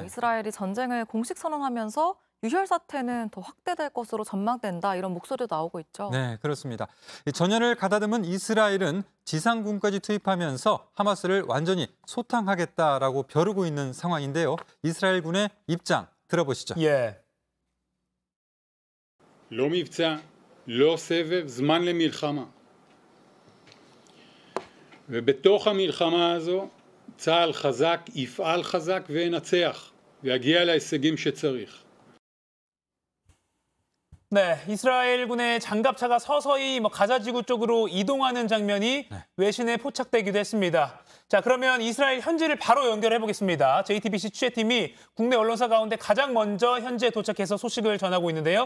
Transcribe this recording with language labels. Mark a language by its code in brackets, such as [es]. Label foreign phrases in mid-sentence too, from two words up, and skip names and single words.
[ko] 이스라엘이 전쟁을 공식 선언하면서 유혈 사태는 더 확대될 것으로 전망된다 이런 목소리도 나오고 있죠. 네, 그렇습니다. 전열을 가다듬은 이스라엘은 지상군까지 투입하면서 하마스를 완전히 소탕하겠다라고 벼르고 있는 상황인데요. 이스라엘 군의 입장 들어보시죠. [he] לא מבצע, לא סבב, זמן למלחמה. ובתוך המלחמה הזו צה"ל חזק, יפעל חזק וינצח ויגיע להישגים שצריך. [ko] 네, 이스라엘군의 장갑차가 서서히 가자지구 쪽으로 이동하는 장면이 외신에 포착되기도 했습니다. 자, 그러면 이스라엘 현지를 바로 연결해 보겠습니다. JTBC 취재팀이 국내 언론사 가운데 가장 먼저 현지에 도착해서 소식을 전하고 있는데요.